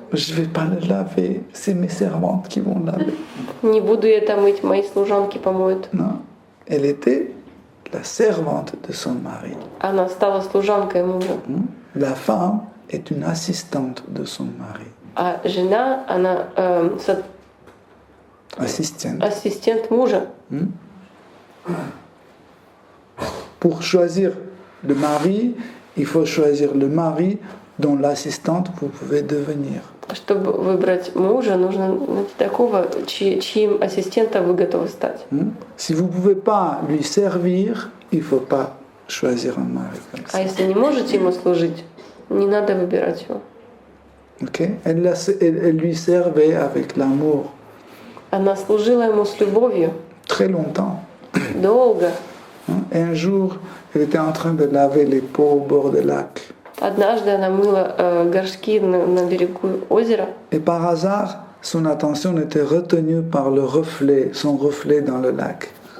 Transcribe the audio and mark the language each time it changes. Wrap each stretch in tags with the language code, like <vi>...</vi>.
<fr>Je vais pas le laver, c'est mes servantes qui vont laver.</fr> <ru>Не буду я это мыть, мои служанки помоют.</ru> <fr>Non, elle était la servante de son mari.</fr> <ru>Она стала служанкой мужа.</ru> <fr>La femme est une assistante de son mari.</fr> <ru>А жена, она ассистент мужа.</ru> <fr>Pour choisir le mari, il faut choisir le mari dont l'assistante vous pouvez devenir.</fr> <ru>Чтобы выбрать мужа, нужно найти такого, чьим ассистентом вы готовы стать.</ru> <fr>Si vous ne pouvez pas lui servir, il ne faut pas choisir un mari comme ça.</fr> <ru>А если не можете ему служить, не надо выбирать его.</ru> <en>Okay?</en> <fr>Elle lui servait avec l'amour.</fr> <ru>Она служила ему с любовью.</ru> <fr>Très longtemps.</fr> <ru>Долго.</ru> <fr>Et un jour, elle était en train de laver les pots au bord du lac.</fr> <ru>Однажды она мыла горшки на берегу озера.</ru> <fr>Et par hasard, son attention était retenue par le reflet, son reflet dans le lac.</fr>